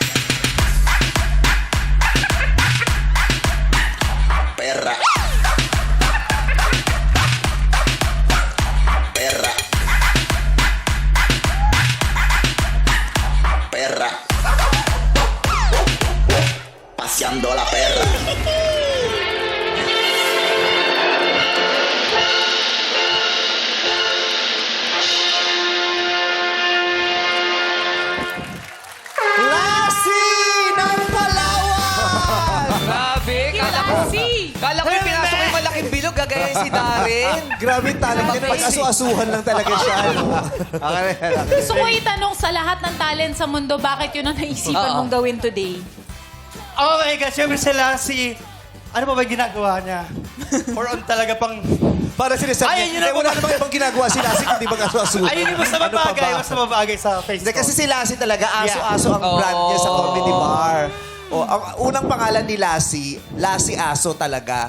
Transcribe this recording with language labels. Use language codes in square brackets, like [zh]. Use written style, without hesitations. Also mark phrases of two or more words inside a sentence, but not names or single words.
[es] Perra. Perra. Perra. Paseando la perra. [tl] Lassie ng Palawan! Grabe, kala ko yung pinasok yung malaking bilog, gagayan si Darren. Grabe talent niya. Pag-asu-asuhan lang talaga siya. Gusto ko itanong sa lahat ng talent sa mundo, bakit yun ang naisipan mong gawin today? [en] Oh my God, [tl] syempre si Lassie. Ano pa ba ginagawa niya? Or on talaga pang... Para sinasabi Ay, yun niya, ang wala namang ibang ginagawa si Lassie kundi mag-asu-asuhan. Ayun yung basta mabagay, basta mabagay sa face Hindi, ko. kasi si Lassie talaga, aso-aso ang brand niya sa comedy bar. O, ang unang pangalan ni Lassie, Lassie Aso talaga.